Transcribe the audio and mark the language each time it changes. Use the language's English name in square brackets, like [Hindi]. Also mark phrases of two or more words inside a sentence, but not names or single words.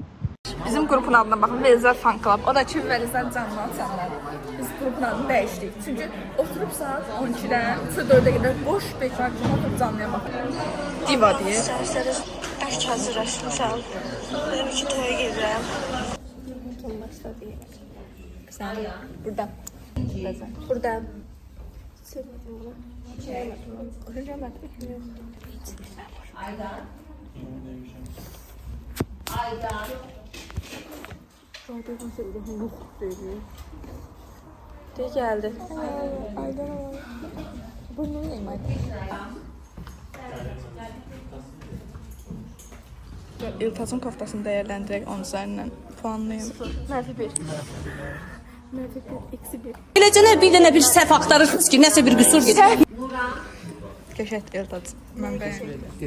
[Azerbaijani] Bizim qrupun adına baxın, Velizar Fan Club. O da ki, Velizar canlı açanlar. Biz qrupun adını dəyişdik. Çünki oturup saat 12-dən 4-ə qədər boş bekar kimi oturup canlıya baxın. Diva deyir. Bəlkə hazırlaşmışam. Dedim ki, toya gedirəm. [Turkish] Sen burada. Burada. De geldi. Burnunu yiyeyim hadi. [Azerbaijani] İltacın koftasını dəyərləndirək 10 üzərindən puanlayım. Mənfi 1. Eləcə nə bir dənə bir səhv axtarırsınız ki, nəsə bir qüsur gedir. Qəşət İltac. Mən bəyəndim.